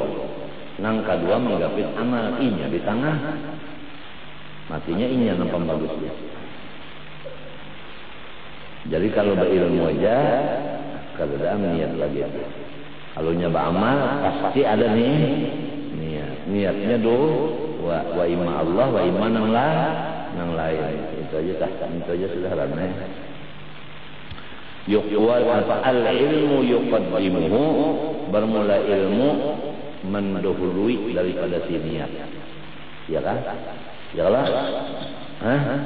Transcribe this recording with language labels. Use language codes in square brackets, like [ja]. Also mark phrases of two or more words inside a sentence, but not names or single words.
[bjn] Nang kedua menggapit amal, inya di tengah. Matinya inya nampak bagusnya. Jadi kalau berilmu aja kada niat lagi. Kalau nyoba amal pasti ada niat. Niatnya [ar] وإما الله وإما [bjn] nang lain. Itu aja sudah ramai. [ar] العلم يقدمه, [bjn] bermula ilmu mendahului daripada si niat. Ya kan? Yalah. Hah?